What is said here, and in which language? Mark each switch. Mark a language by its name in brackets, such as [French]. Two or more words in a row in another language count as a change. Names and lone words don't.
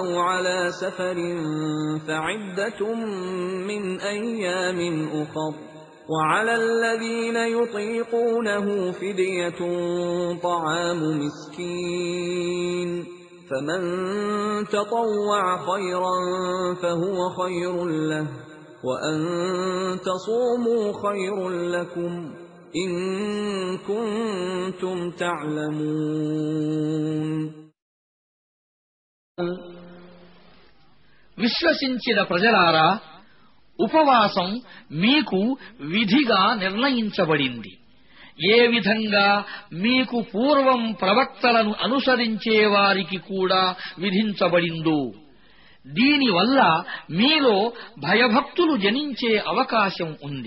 [Arabic] على سفر فعدة من أيام أخر وعلى الذين يطيقونه فدية طعام مسكين فمن تطوع خيرا فهو خير له وأن تصوموا خير لكم إن كنتم تعلمون. [Telugu] విశ్వసించిన ప్రజలారా, ఉపవాసం మీకు విధిగా నిర్ణయించబడింది. ఏ విధంగా మీకు పూర్వం ప్రవక్తలను అనుసరించే వారికి కూడా విధించబడిందో, దీనివల్ల మీలో భయభక్తులు జనించే అవకాశం ఉంది.